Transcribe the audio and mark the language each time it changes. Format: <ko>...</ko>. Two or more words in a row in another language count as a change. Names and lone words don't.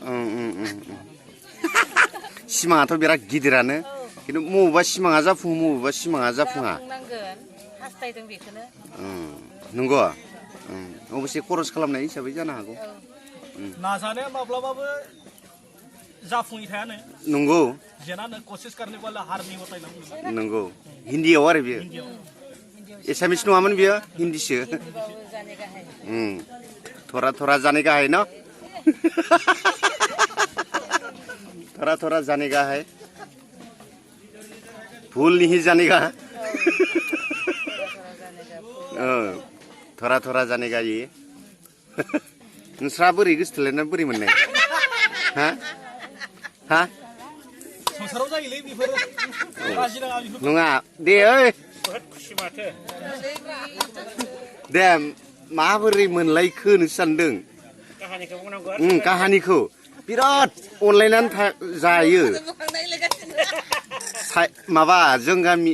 <brx>सिमाङाथ' बिराद गिदिरानो खिन्थु बबेबा सिमाङा जाफुङो बबेबा सिमाङा जाफुङा हास्थायदों बेखौनो नंगौ अबसे खरस खालामनाय हिसाबै जानो हागौ नाजानाया माब्लाबाबो जाफुङै थायानो नंगौ</brx> <hi>जेनानो कोशिश करने वाला हार नहीं होता है</hi> <brx>नंगौ हिन्दीयाव आरो बियो एसामिस नङामोन बियो हिन्दीसो</brx> <hi>थरा जाने का है न थोड़ा जाने का है भूल नहीं जाने का थोड़ा जाने का</hi> <brx>ये नोंस्रा बोरै गोसथोलायना बोरै मोननाय हा संसाराव जायोलै बेफोरो नङा दे ओइ दे माबोरै मोनलायखोनो सानदों काहानिखौ बिराद अनलायनानै जायो माबा जों गामि</brx>